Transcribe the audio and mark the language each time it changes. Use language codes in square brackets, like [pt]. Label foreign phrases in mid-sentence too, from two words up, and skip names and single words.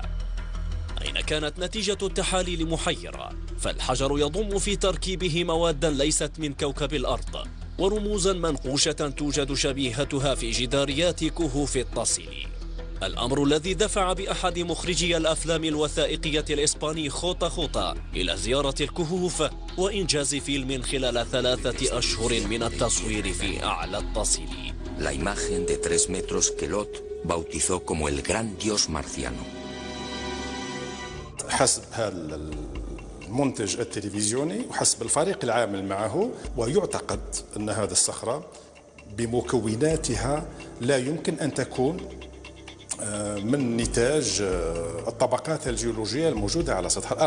[ar] أين كانت نتيجة التحاليل محيرة، فالحجر يضم في تركيبه مواد ليست من كوكب الأرض ورموزا منقوشة توجد شبيهتها في جداريات كهوف التصل. الأمر الذي دفع بأحد مخرجي الأفلام الوثائقية الإسباني خوطة إلى زيارة الكهوف وإنجاز فيلم خلال 3 أشهر من التصوير في أعلى التصل. [es] La imagen de 3 metros que Lot bautizó como el gran dios marciano. [ar] حسب هذا المنتج التلفزيوني وحسب الفريق العامل معه، ويعتقد أن هذه الصخرة بمكوناتها لا يمكن أن تكون من نتاج الطبقات الجيولوجية الموجودة على سطح الأرض.